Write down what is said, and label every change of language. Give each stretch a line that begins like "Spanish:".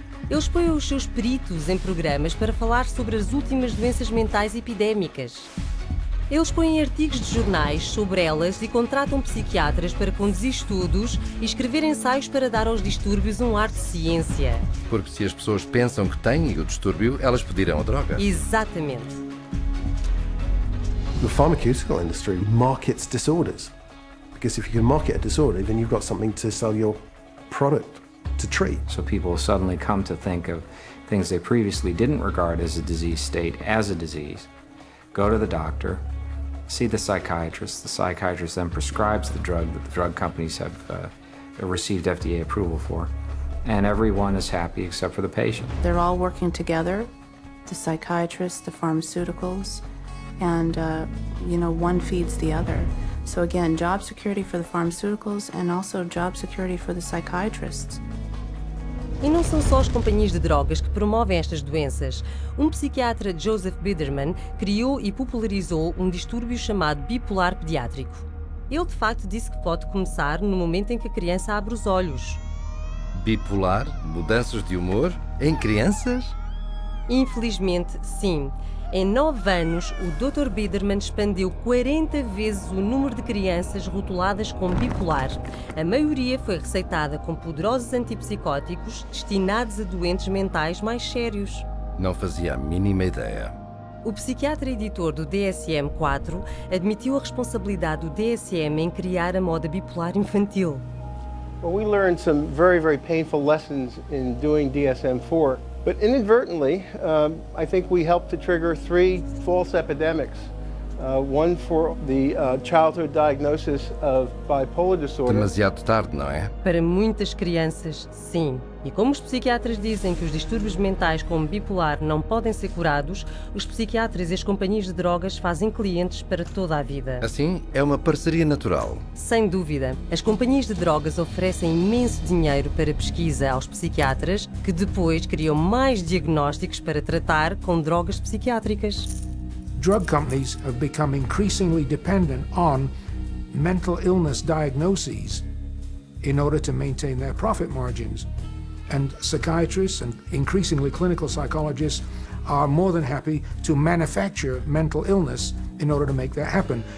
Portuguese: Eles põem os seus peritos em programas para falar sobre as últimas doenças mentais epidémicas. Eles põem artigos de jornais sobre elas e contratam psiquiatras para conduzir estudos e escrever ensaios para dar aos distúrbios um ar de ciência. Porque se as pessoas pensam que têm o distúrbio, elas pedirão a droga. Exatamente.
English: The pharmaceutical industry markets disorders. Because if you can market a disorder, then you've got something to sell your product to treat. So people suddenly come to think of things they previously didn't regard as a disease state as a disease. Go to the doctor, see the psychiatrist then prescribes the drug that the drug companies have received FDA approval for, and everyone is happy except for the patient. They're all working together, the psychiatrists, the pharmaceuticals, and one feeds the other. So again, job security for the pharmaceuticals and also job security for the psychiatrists.
Portuguese: E não são só as companhias de drogas que promovem estas doenças. Um psiquiatra, Joseph Biderman, criou e popularizou um distúrbio chamado bipolar pediátrico. Ele, de facto, disse que pode começar no momento em que a criança abre os olhos. Bipolar? Mudanças de humor? Em crianças? Infelizmente, sim. Em 9 anos, o Dr. Biderman expandiu 40 vezes o número de crianças rotuladas como bipolar. A maioria foi receitada com poderosos antipsicóticos destinados a doentes mentais mais sérios. Não fazia a mínima ideia. O psiquiatra editor do DSM-4 admitiu a responsabilidade do DSM em criar a moda bipolar infantil.
English: Well, we learned some very, very painful lessons in doing DSM-4. But inadvertently, I think we helped to trigger 3 false epidemics. One for the childhood diagnosis of bipolar disorder.
Portuguese: Demasiado tarde, não é? Para muitas crianças, sim. E como os psiquiatras dizem que os distúrbios mentais como bipolar não podem ser curados, os psiquiatras e as companhias de drogas fazem clientes para toda a vida. Assim, é uma parceria natural. Sem dúvida. As companhias de drogas oferecem imenso dinheiro para pesquisa aos psiquiatras, que depois criam mais diagnósticos para tratar com drogas psiquiátricas.
English: Drug companies have become increasingly dependent on mental illness diagnoses in order to maintain their profit margins. And psychiatrists and increasingly clinical psychologists are more than happy to manufacture mental illness in order to make that happen.